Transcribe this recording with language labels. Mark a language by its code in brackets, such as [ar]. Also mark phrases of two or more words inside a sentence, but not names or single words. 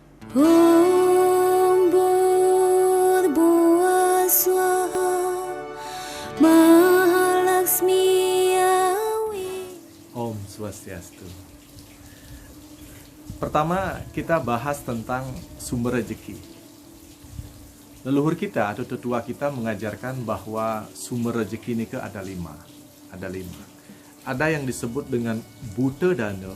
[sa] Om Bhurбhuva Swaha Mahalaksmi Awi. Om Swastiastu. [id] Pertama, kita bahas tentang sumber rezeki. Leluhur kita atau tetua kita mengajarkan bahwa sumber rezeki ini ada lima. Ada yang disebut dengan Bhuta Dana.